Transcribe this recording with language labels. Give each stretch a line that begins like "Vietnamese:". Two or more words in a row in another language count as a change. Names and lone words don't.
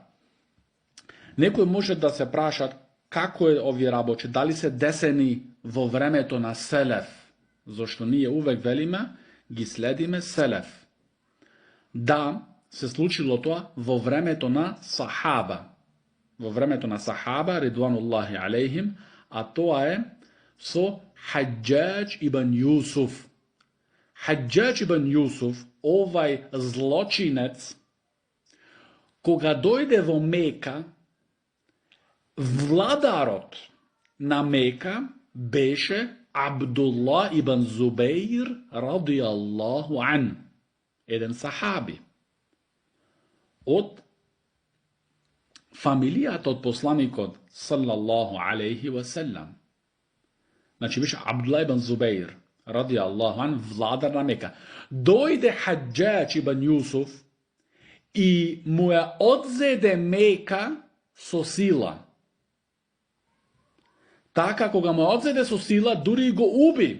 Macedonian: Некој може да се прашат како е овие работи, дали се десени во времето на Селеф, зашто ние увек велиме, ги следиме Селеф. Да, се случило тоа во времето на Сахаба. Во времето на Сахаба,
Arabic: رضوان الله عليهم,
Macedonian: а тоа е со Хаджаџ ибн Јусуф. Хаджаџ ибн Јусуф, овај злочинец, кога дојде во Мека, владарот на Мека беше Абдулла ибн Зубеир
Arabic: رضي الله عن,
Macedonian: еден сахаби. Од фамилијата од посланикот
Arabic: صلى الله عليه وسلم.
Macedonian: Значи беше Абдулла ибн Зубеир
Arabic: رضي الله عن,
Macedonian: владар на Мека. Дојде Хаджаџ ибн Јусуф и му ја одзеде Мека со сила. Така, кога му одзеде со сила, дури го уби.